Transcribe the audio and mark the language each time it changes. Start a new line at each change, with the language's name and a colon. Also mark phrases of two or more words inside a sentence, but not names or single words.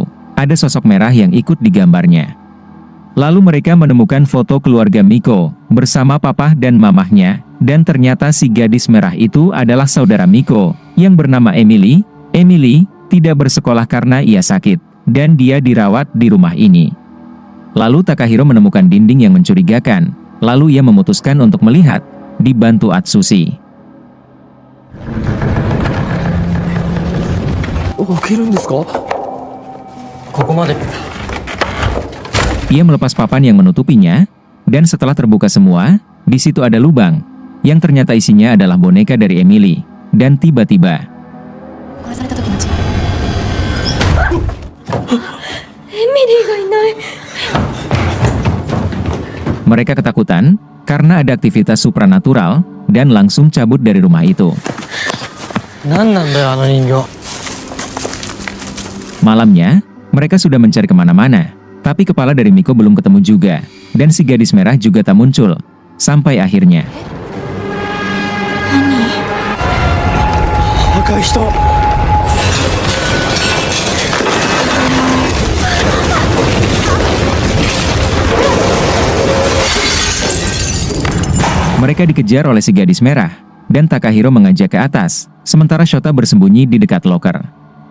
Indonesian: Ada sosok merah yang ikut di gambarnya. Lalu mereka menemukan foto keluarga Miko bersama papa dan mamahnya, dan ternyata si gadis merah itu adalah saudara Miko yang bernama Emily. Emily tidak bersekolah karena ia sakit, dan dia dirawat di rumah ini. Lalu Takahiro menemukan dinding yang mencurigakan, lalu ia memutuskan untuk melihat, dibantu Atsushi.
Japanese: 起きるんですか？ここまで。
Indonesian: Ia melepas papan yang menutupinya, dan setelah terbuka semua, di situ ada lubang, yang ternyata isinya adalah boneka dari Emily. Dan tiba-tiba,
Japanese: 殺された時の血。エミリーがいない。
Indonesian: mereka ketakutan, karena ada aktivitas supranatural, dan langsung cabut dari rumah itu.
Japanese: 何なんだよあの人形。
Indonesian: Malamnya, mereka sudah mencari kemana-mana, tapi kepala dari Miko belum ketemu juga, dan si gadis merah juga tak muncul, sampai akhirnya.
Japanese: 赤い人。
Indonesian: Mereka dikejar oleh si gadis merah, dan Takahiro mengajak ke atas, sementara Shota bersembunyi di dekat loker.